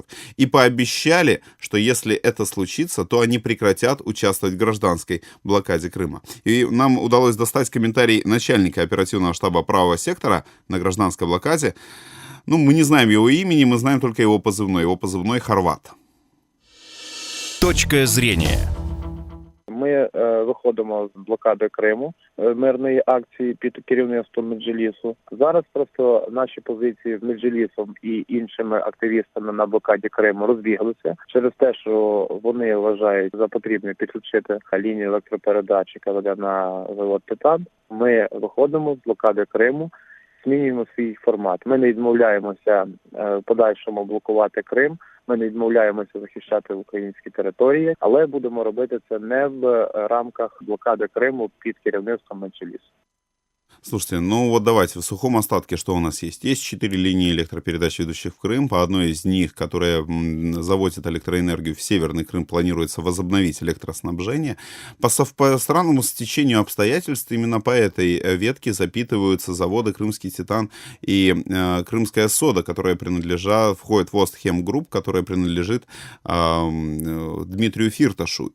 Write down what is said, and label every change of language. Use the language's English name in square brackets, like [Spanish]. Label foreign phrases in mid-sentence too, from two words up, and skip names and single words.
[Russian] И пообещали, что если это случится, то они прекратят участвовать в гражданской блокаде Крыма. И нам удалось достать комментарий начальника оперативного штаба правого сектора на гражданской блокаде. Мы не знаем его имени, мы знаем только его позывной. Его позывной «Хорват». Точка зрения. [Ukrainian] Ми виходимо з блокади Криму, мирної акції під керівництвом Меджлісу. Зараз просто наші позиції з Меджлісом і іншими активістами на блокаді Криму розбіглися через те, що вони вважають за потрібне підключити лінію електропередач, яка веде на завод «Титан». Ми виходимо з блокади Криму, змінюємо свій формат. Ми не відмовляємося в подальшому блокувати Крим, ми не відмовляємося захищати українські території, але будемо робити це не в рамках блокади Криму під керівництвом Меджлісу. [Russian] Слушайте, давайте, в сухом остатке что у нас есть? Есть 4 линии электропередач, ведущих в Крым. По одной из них, которая завозит электроэнергию в Северный Крым, планируется возобновить электроснабжение. По странному стечению обстоятельств именно по этой ветке запитываются заводы «Крымский Титан» и «Крымская сода», которые входят в Остхем Групп, которая принадлежит Дмитрию Фирташу.